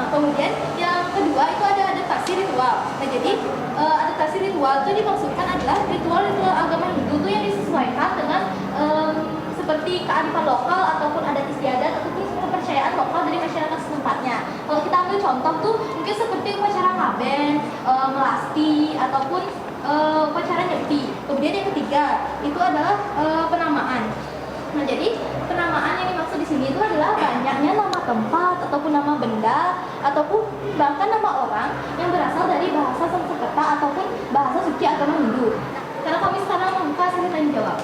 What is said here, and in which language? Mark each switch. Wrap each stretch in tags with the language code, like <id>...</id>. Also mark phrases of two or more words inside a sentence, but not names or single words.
<id>Kemudian yang kedua itu ada adaptasi ritual. Nah, jadi adaptasi ritual itu dimaksudkan adalah ritual-ritual agama Hindu itu yang disesuaikan dengan seperti kearifan lokal ataupun adat istiadat ataupun kepercayaan lokal dari masyarakat setempatnya. Kalau kita ambil contoh tuh mungkin seperti upacara ngaben, melasti ataupun upacara nyepi. Kemudian yang ketiga itu adalah penamaan. Nah, jadi penamaan yang dimaksud di sini itu adalah banyaknya nama tempat ataupun nama benda ataupun bahkan nama orang yang berasal dari bahasa Sanskerta ataupun bahasa suci agama Hindu. Karena kami sekarang membuka sesi tanya jawab.</id>